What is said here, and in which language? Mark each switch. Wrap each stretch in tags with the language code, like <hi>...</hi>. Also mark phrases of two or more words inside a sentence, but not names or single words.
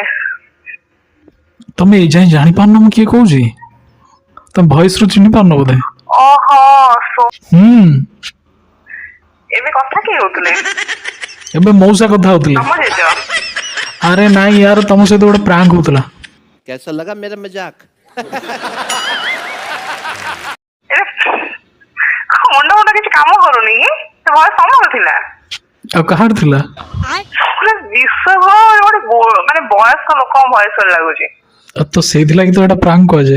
<or>ତମେ ଏଇ ଯାଏଁ ଜାଣିପାରୁନ ମୁଁ କିଏ କହୁଛି ତମେ ଭଏସ ରୁ ଚିହ୍ନି ପାରୁନ ବୋଧେ ଓହୋ ହୁଁ ଏବେ କଥା କିଏ ହଉଥିଲେ ଏବେ ମଉସା କଥା ହଉଥିଲେ ତମ ଜେଜ ଆରେ ନାଇଁ ୟାର ତମ ସହିତ ଗୋଟେ ପ୍ରାଙ୍କ ହଉଥିଲା</or> <hi>कैसा लगा मेरा मजाक</hi> <or>ମୁଣ୍ଡ ମୁଣ୍ଡ କିଛି କାମ କରୁନି କି ସେ ଭୟ ସମୟ ଥିଲା ଆଉ କାହାର ଥିଲା ବିଶ୍ୱାସ ଗୋଟେ ମାନେ ବୟସ୍କ ଲୋକଙ୍କ ଭୟସ ଲାଗୁଛି ତ ସେଇଥିଲାଗି ତ ଏଇଟା ପ୍ରାଙ୍କ କୁହାଯାଏ</or>